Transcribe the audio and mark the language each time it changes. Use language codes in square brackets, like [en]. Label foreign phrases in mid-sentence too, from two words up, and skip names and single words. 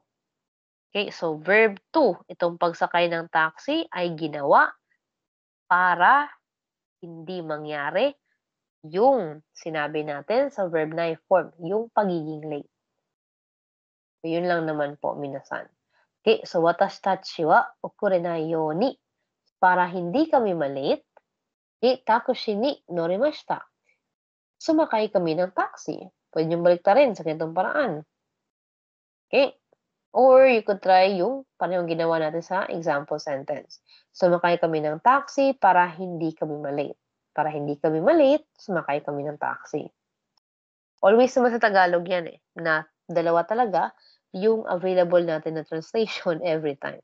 [tl] Okay, so verb 2, itong pagsakay ng taxi ay ginawa para hindi mangyari yung sinabi natin sa verb na form, yung pagiging late. So, yun lang naman po, minasan. [en] Okay, so [ja] 私は遅れないように. [tl] Para hindi kami malate, [ja] タクシーに乗りました. [tl] Sumakay kami ng taxi. Pwede yung baliktarin sa ganitong paraan. Okay? [en] Or you could try [tl] yung parang ginawa natin sa [en] example sentence. [tl] Sumakay kami ng taxi para hindi kami malate. Para hindi kami malate, sumakay kami ng taxi. Always naman sa Tagalog yan na dalawa talaga yung available natin na [en] translation every time.